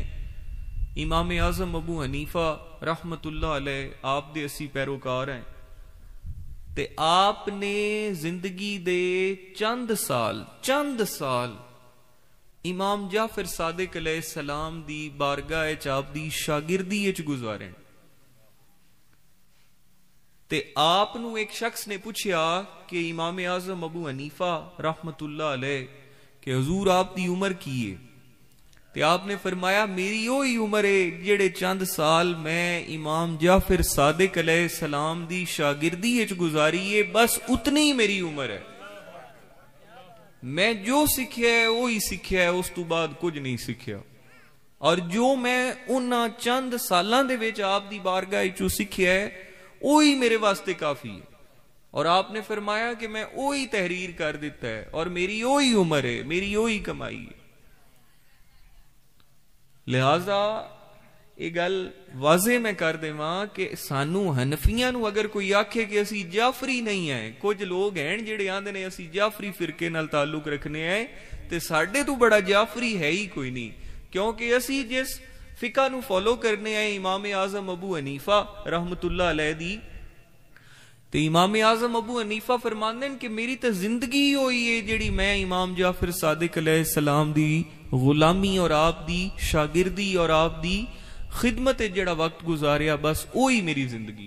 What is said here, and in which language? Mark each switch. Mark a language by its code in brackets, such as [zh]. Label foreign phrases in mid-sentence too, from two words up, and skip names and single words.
[pa] امام اعظم ابو حنیفہ رحمت اللہ علیہ آپ دے اسی پیروکار ہیں، تے آپ نے زندگی دے چند سال امام جعفر صادق علیہ السلام دی بارگاہ چ آپ دی شاگردی وچ گزارن. تے آپ نو ایک شخص نے پوچھیا کہ امام اعظم ابو حنیفہ رحمت اللہ علیہ کہ حضور آپ دی عمر کی ہے؟ تے آپ نے فرمایا میری وہی عمر ہے جڑے چند سال میں امام جعفر صادق علیہ السلام دی شاگردی وچ گزاری ہے، بس اتنی ہی میری عمر ہے. میں جو سیکھیا ہے وہی سیکھیا ہے، اس تو بعد کچھ نہیں سیکھیا. اور جو میں انہاں چند سالاں دے وچ آپ دی بارگاہ وچوں سیکھیا ہے وہی میرے واسطے کافی ہے. [ur] اور آپ نے فرمایا کہ میں وہی تحریر کر دیتا ہے اور میری وہی عمر ہے، میری وہی کمائی ہے. [pa] لہذا یہ گل واضح میں کر دیواں کہ سانو حنفیاں نو اگر کوئی آکھے کہ اسی جعفری نہیں ہیں، کچھ لوگ ہیں جڑے آندے نے اسی جعفری فرقے نال تعلق رکھنے ہیں، تے ساڈے تو بڑا جعفری ہے ہی کوئی نہیں. کیونکہ اسی جس فقہ نو فالو کرنے ہیں امام اعظم ابو حنیفہ رحمت اللہ علیہ دی، تے امام اعظم ابو حنیفہ فرماندے کہ میری تے زندگی ہوئی ہے جڑی میں امام جعفر صادق علیہ السلام دی غلامی اور آپ دی شاگردی اور آپ دی خدمت جڑا وقت گزاریا، بس وہی میری زندگی ہے.